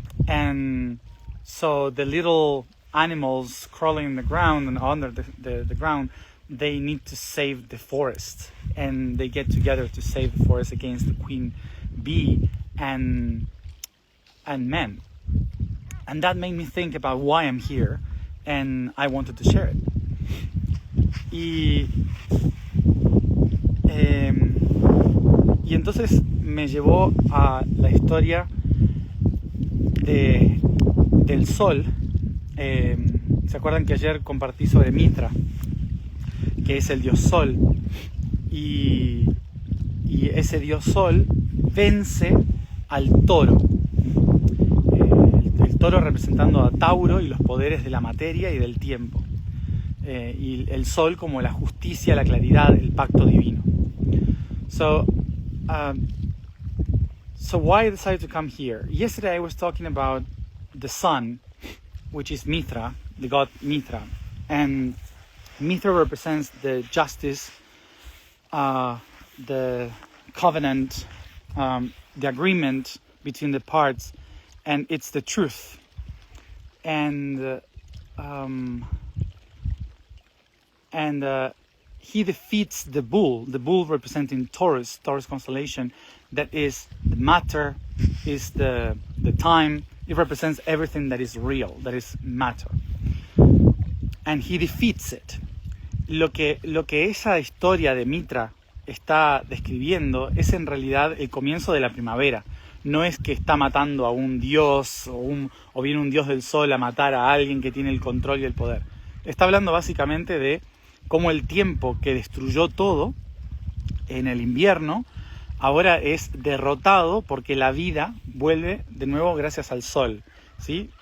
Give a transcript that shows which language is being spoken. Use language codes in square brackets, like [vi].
[en] And so the little animals crawling in the ground and under the ground, they need to save the forest, and they get together to save the forest against the queen bee and men. And that made me think about why I'm here, and I wanted to share it. [es] Y entonces me llevó a la historia del sol. ¿Se acuerdan que ayer compartí sobre Mitra, que es el dios sol? Y ese dios sol vence al toro. El toro representando a Tauro y los poderes de la materia y del tiempo. Y el sol como la justicia, la claridad, el pacto divino. [en] So why I decided to come here? Yesterday I was talking about the sun, which is Mithra, the god Mithra. And Mithra represents the justice, the covenant, the agreement between the parts, and it's the truth. And he defeats the bull representing Taurus constellation, that is the matter, is the time. It represents everything that is real, that is matter. And he defeats it. [es] Lo que esa historia de Mitra está describiendo es en realidad el comienzo de la primavera. No es que está matando a un dios o viene un dios del sol a matar a alguien que tiene el control y el poder. Está hablando básicamente de cómo el tiempo que destruyó todo en el invierno ahora es derrotado porque la vida vuelve de nuevo gracias al sol, ¿sí?